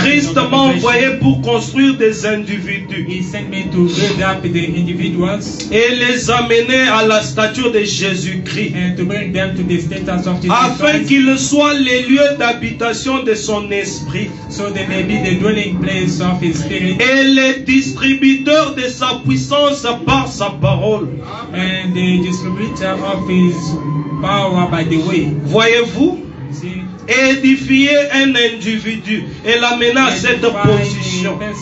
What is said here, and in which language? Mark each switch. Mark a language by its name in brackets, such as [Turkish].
[French] Christ m'a envoyé pour construire des individus. [English] He sent me to build up the individuals. [French] Et les amener à la stature de Jésus-Christ. [English] And to bring them to the status of Jesus [French] afin [English] Christ. [French] qu'ils soient les lieux d'habitation de son esprit. [English] So they may be the dwelling place of his spirit. [French] Et les distributeurs de sa puissance par sa parole. [English] And the distributor of his power by the way. [French] Voyez-vous? [English] See? [French] Édifier un individu et l'amener à cette position.